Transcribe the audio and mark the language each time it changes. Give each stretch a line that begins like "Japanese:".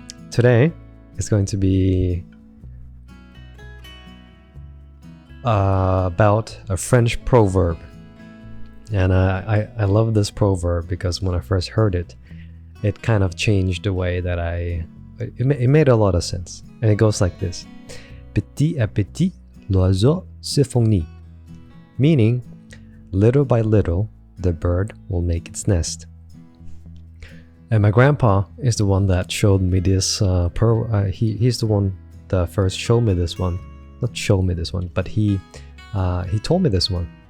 English: Today is going to be about a French proverb. And I love this proverb because when I first heard it, it kind of changed the way that it made a lot of sense. And it goes like this.
French: Petit à petit, l'oiseau se fournit.
English: Meaning, little by little, the bird will make its nest. And my grandpa is the one that showed me this. He's the one that first showed me this one. Not show me this one, but he told me this one.